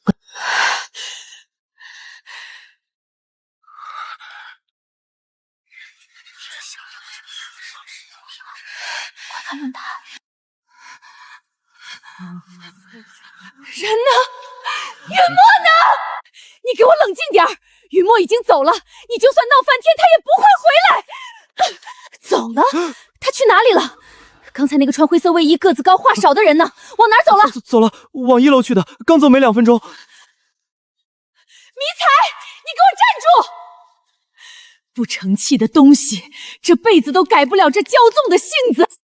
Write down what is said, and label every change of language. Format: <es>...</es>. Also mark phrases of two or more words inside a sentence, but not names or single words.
<zh>快看論壇，人呢？雲墨呢？你給我冷靜點兒！雲墨已經走了，你就算鬧翻天，他也不會回來。走了？他去哪裡了？剛才那個穿灰色衛衣、個子高、話少的人呢？往哪兒走了？走了，往1樓去的，剛走沒2分鐘。迷彩，你給我站住！不成器的東西，這輩子都改不了這驕縱的性子。</zh>